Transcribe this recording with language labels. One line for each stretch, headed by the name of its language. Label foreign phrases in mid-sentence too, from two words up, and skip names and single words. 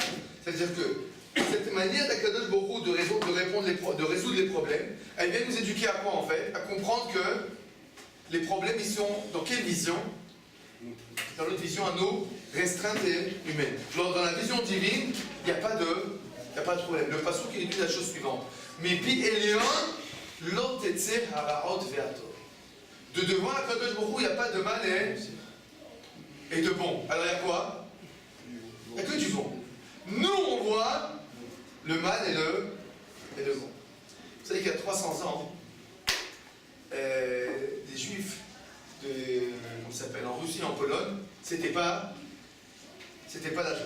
French: C'est-à-dire que cette manière d'
Hebrew: הקדוש ברוך הוא
French: de résoudre les problèmes, elle vient nous éduquer à quoi en fait? À comprendre que les problèmes, ils sont dans quelle vision? Dans notre vision à nous, restreinte et humaine. Dans la vision divine, il n'y a pas de problème. Le passouk, il dit la chose suivante.
Hebrew: מפי עליון, לא תצא הרעות והטוב.
French: De devant la
Hebrew: קדוש ברוך הוא,
French: il n'y a pas de mal et de bon. Alors il y a quoi? Il n'y a que du bon. Nous, on voit le mal et le bon. Vous savez qu'il y a 300 ans, des Juifs comment ça s'appelle, en Russie, en Pologne, c'était pas la joie.